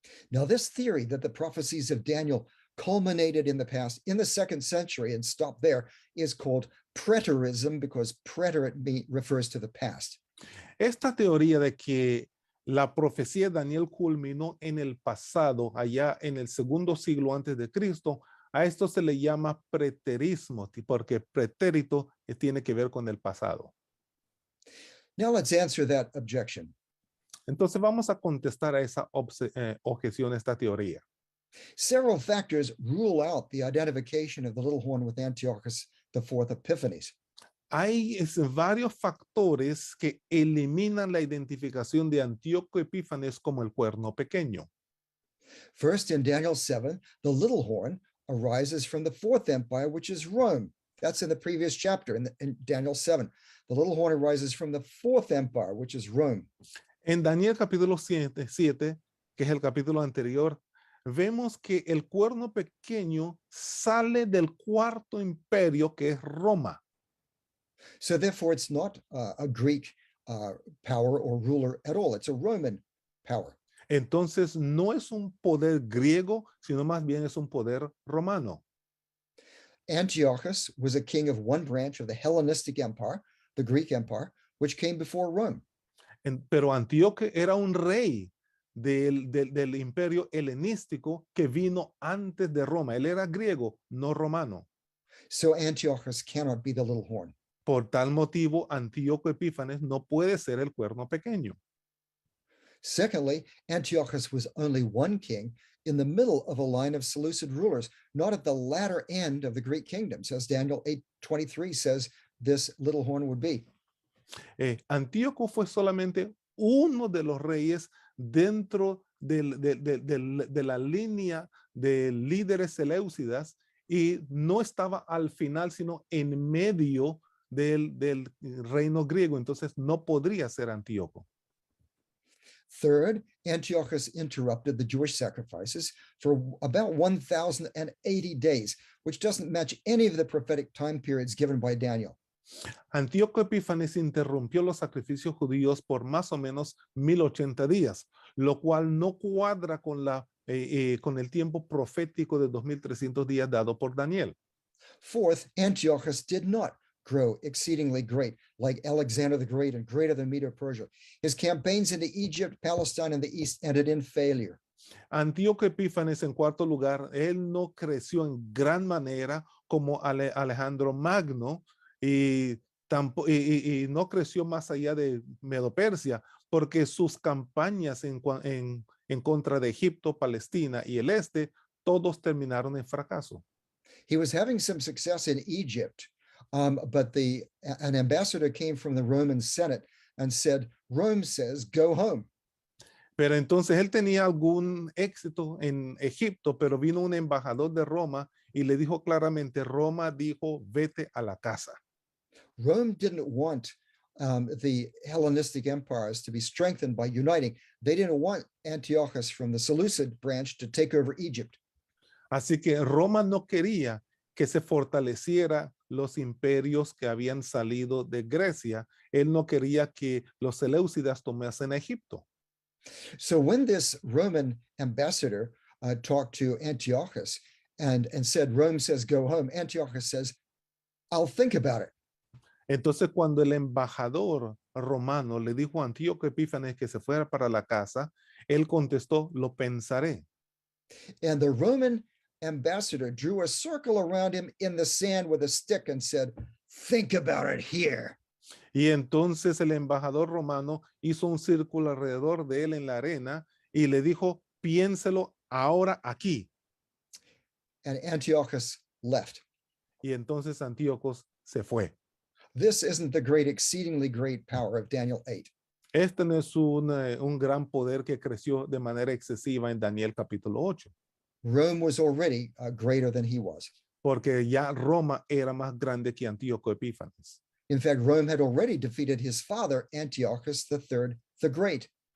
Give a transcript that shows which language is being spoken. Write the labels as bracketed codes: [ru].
[en] Now, this theory that the prophecies of Daniel culminated in the past, in the 2nd century, and stopped there, is called preterism, because preterite refers to the past. [es] Esta teoría de que la profecía de Daniel culminó en el pasado, allá en el 2º siglo antes de Cristo, a esto se le llama preterismo, porque pretérito tiene que ver con el pasado. [en] Now let's answer that objection. [es] Entonces vamos a contestar a esa objeción, esta teoría. [en] Several factors rule out the identification of the little horn with Antiochus IV Epiphanes. [es] Hay varios factores que eliminan la identificación de Antíoco Epífanes como el cuerno pequeño. [en] First, in Daniel 7, the little horn arises from the 4th empire, which is Rome. That's in the previous chapter, in Daniel 7. The little horn arises from the 4th empire, which is Rome. [es] En Daniel capítulo 7, que es el capítulo anterior, vemos que el cuerno pequeño sale del 4º imperio, que es Roma. [en] So therefore, it's not a Greek power or ruler at all. It's a Roman power. [es] Entonces no es un poder griego, sino más bien es un poder romano. [en] Antiochus was a king of one branch of the Hellenistic Empire, the Greek Empire, which came before Rome. [es] Pero Antíoco era un rey del imperio helenístico que vino antes de Roma. Él era griego, no romano. [en] So Antiochus cannot be the little horn. [es] Por tal motivo, Antíoco Epífanes no puede ser el cuerno pequeño. [en] Secondly, Antiochus was only one king in the middle of a line of Seleucid rulers, not at the latter end of the Greek kingdoms, as Daniel 8:23 says this little horn would be. [es] Antíoco fue solamente uno de los reyes dentro de la línea de líderes seleucidas, y no estaba al final, sino en medio del reino griego. Entonces no podría ser Antíoco. [en] Third, Antiochus interrupted the Jewish sacrifices for about 1,080 days, which doesn't match any of the prophetic time periods given by Daniel. [es] Antíoco Epífanes interrumpió los sacrificios judíos por más o menos 1080 días, lo cual no cuadra con el tiempo profético de 2300 días dado por Daniel. [en] Fourth, Antiochus did not grow exceedingly great like Alexander the Great and greater than Medo-Persia. His campaigns into Egypt, Palestine, and the East ended in failure. [es] Antíoco Epífanes, en cuarto lugar, él no creció en gran manera como Alejandro Magno, y no creció más allá de Medo-Persia, porque sus campañas en contra de Egipto, Palestina y el este, todos terminaron en fracaso. [en] He was having some success in Egypt, but an ambassador came from the Roman Senate and said, Rome says, go home. [es] Pero entonces él tenía algún éxito en Egipto, pero vino un embajador de Roma y le dijo claramente, Roma dijo, vete a la casa. [en] Rome didn't want the Hellenistic empires to be strengthened by uniting. They didn't want Antiochus from the Seleucid branch to take over Egypt. [es] Así que Roma no quería que se fortaleciera los imperios que habían salido de Grecia. Él no quería que los seleucidas tomasen Egipto. [en] So when this Roman ambassador talked to Antiochus and said, Rome says, go home, Antiochus says, I'll think about it. [es] Entonces, cuando el embajador romano le dijo a Antíoco Epífanes que se fuera para la casa, él contestó, lo pensaré. [en] And the Roman ambassador drew a circle around him in the sand with a stick and said, think about it here. [es] Y entonces el embajador romano hizo un círculo alrededor de él en la arena y le dijo, piénselo ahora aquí. [en] And Antiochus left. [es] Y entonces Antíocos se fue. [en] This isn't the great, exceedingly great power of Daniel 8. [es] Este no es un gran poder que creció de manera excesiva en Daniel capítulo 8. [en] Rome was already greater than he was. [es] Porque ya Roma era más grande que Antíoco Epífanes. [en] In fact, Rome had already defeated his father, Antiochus III the Great.